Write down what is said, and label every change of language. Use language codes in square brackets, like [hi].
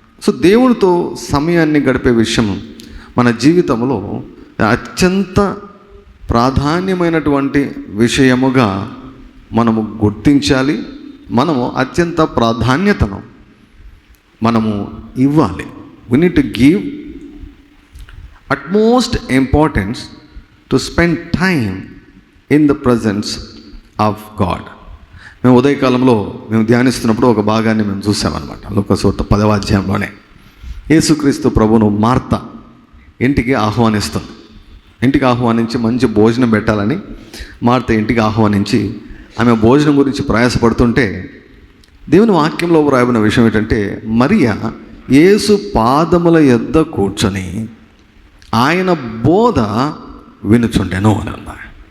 [te] So దేవునితో సమయాన్ని గడిపే విషయం మన జీవితంలో అత్యంత ప్రాధాన్యమైనటువంటి విషయముగా మనము గుర్తించాలి. మనము అత్యంత ప్రాధాన్యతను మనము ఇవ్వాలి. [en] we need to give utmost importance to spend time in the presence of God. [te] మేము ఉదయకాలంలో మేము ధ్యానిస్తున్నప్పుడు ఒక భాగాన్ని మేము చూసామన్నమాట. లూకాసు 10వ అధ్యాయంలోనే యేసుక్రీస్తు ప్రభువును మార్త ఇంటికి ఆహ్వానిస్తుంది. ఇంటికి ఆహ్వానించి మంచి భోజనం పెట్టాలని మార్త ఇంటికి ఆహ్వానించి ఆమె భోజనం గురించి ప్రయాసపడుతుంటే దేవుని వాక్యంలో వ్రాయబడిన విషయం ఏంటంటే, మరియా యేసు పాదముల యొద్ద కూర్చొని ఆయన బోధ వినుచుండెను అని అన్నారు.